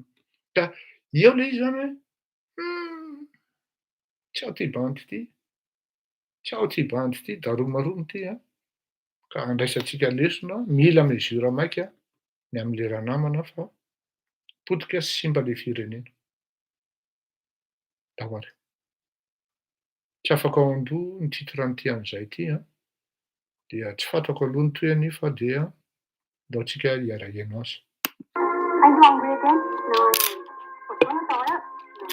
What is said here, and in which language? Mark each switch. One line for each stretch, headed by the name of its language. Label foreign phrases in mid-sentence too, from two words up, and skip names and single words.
Malagasy: Ka eo le izy zany hoe tsy ao ty bandy ity, tsy ao ty bandy ity daromaromo ty ka andraisantsika lesona mila mesura maika ny amin'le raha namana fa potika sy simba le firenena. Dahoary. Tsy afaka ao an-doha ny titre an'ity an'izay ity dia tsy fantako aloha ny toeny fa dia ndaontsika hiara-iano azy.
English: Are you hungry again? No, I am. Was you on the toilet? No.